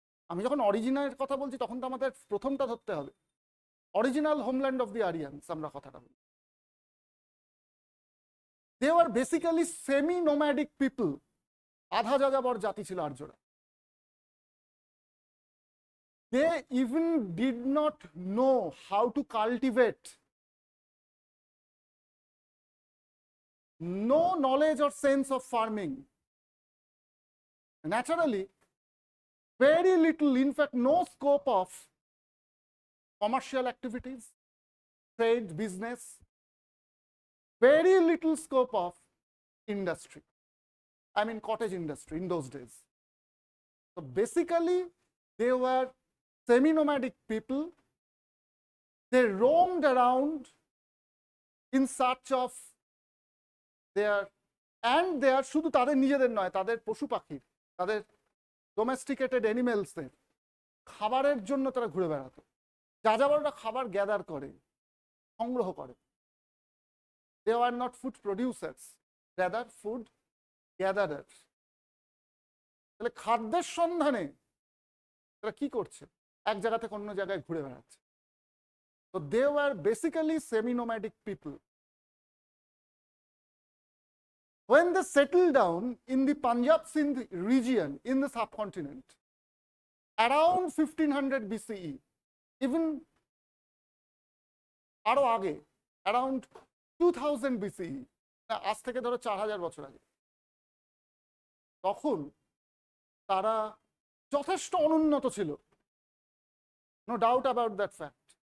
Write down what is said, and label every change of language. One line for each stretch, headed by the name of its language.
Bangla: আমি যখন অরিজিনাল কথা বলছি, তখন তো আমাদের প্রথমটা ধরতে হবে। Original homeland of the Aryan's আমরা কথাটা বলি।
English: they are basically semi nomadic people,
Bangla: আধা যাযাবর জাতি ছিল আর্যরা।
English: They even did not know how to cultivate, no knowledge or sense of farming. Naturally, very little, in fact, no scope of commercial activities, trade, business, very little scope of industry. I mean, cottage industry in those days. So basically, they were semi-nomadic people. They roamed around in search of their
Bangla: শুধু তাদের নিজেদের নয়, তাদের পশু পাখির, তাদের domesticated অ্যানিমেলসদের খাবারের জন্য তারা ঘুরে বেড়াতো। যাযাবররা খাবার গ্যাদার করে, সংগ্রহ করে।
English: They were not food producers, rather food gatherers.
Bangla: তাহলে খাদ্যের সন্ধানে তারা কি করছে? এক জায়গা থেকে অন্য জায়গায় ঘুরে বেড়াচ্ছে।
English: So they were basically semi-nomadic people. When they settled down in the Punjab Sindh region in the subcontinent, around 1500 BCE, even
Bangla: আরো আগে,
English: around 2000 BCE,
Bangla: আজ থেকে ধরো 4000 বছর আগে, তখন তারা যথেষ্ট অনুন্নত ছিল,
English: No doubt about that fact.